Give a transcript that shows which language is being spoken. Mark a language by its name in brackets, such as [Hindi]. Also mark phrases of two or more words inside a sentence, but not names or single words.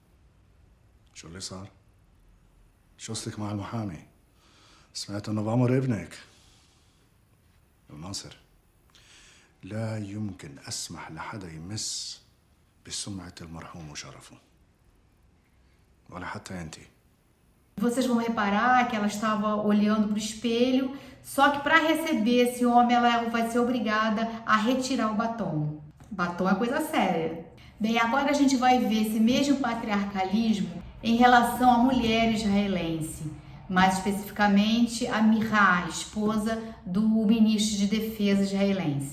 [Arabic] شو اللي صار؟ شو قصتك مع المحامي؟ سمعت انه بعمر ابنك. الناصر، لا يمكن اسمح لحدا يمس بسمعه المرحوم وشرفه، ولا حتى انتِ. [Portuguese] Vocês vão reparar que ela estava olhando para o espelho, só que para receber esse homem ela vai ser obrigada a retirar o batom. Batom é coisa séria. Bem, agora a gente vai ver esse mesmo patriarcalismo em relação à mulher israelense, mais especificamente a Mihá, esposa do ministro de Defesa israelense.